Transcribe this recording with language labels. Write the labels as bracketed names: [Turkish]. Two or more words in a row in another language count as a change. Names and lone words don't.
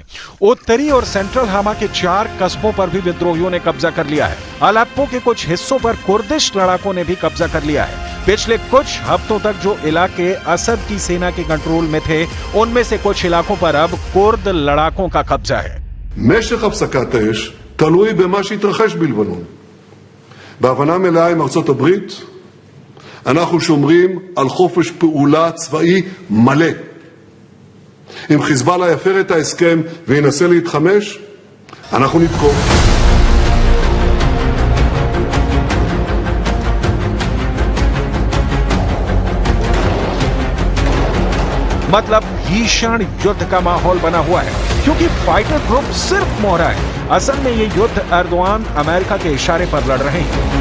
[Hindi] उत्तरी और सेंट्रल हामा के 4 कस्बों पर भी विद्रोहियों ने कब्जा कर लिया है। अलेप्पो के कुछ हिस्सों पर कुर्दिश लड़ाकों ने भी कब्जा कर लिया है। पिछले कुछ हफ्तों तक जो इलाके असद की सेना के कंट्रोल में थे, उनमें से कुछ इलाकों पर अब कुर्द लड़ाकों का कब्जा है। [Hebrew] משך הפסקת האש תלוי במה שהתרחש בלבנון. בהבנה מלאה עם ארצות הברית, אנחנו שומרים על חופש פעולה צבאי מלא. אם חיזבאללה יפר את ההסכם וינסה להתחמש, אנחנו נתקוף. [Hindi] मतलब भीषण युद्ध का माहौल बना हुआ है, क्योंकि [English] fighter group [Hindi] सिर्फ मोहरा है। असल में ये युद्ध एर्दोआन अमेरिका के इशारे पर लड़ रहे हैं।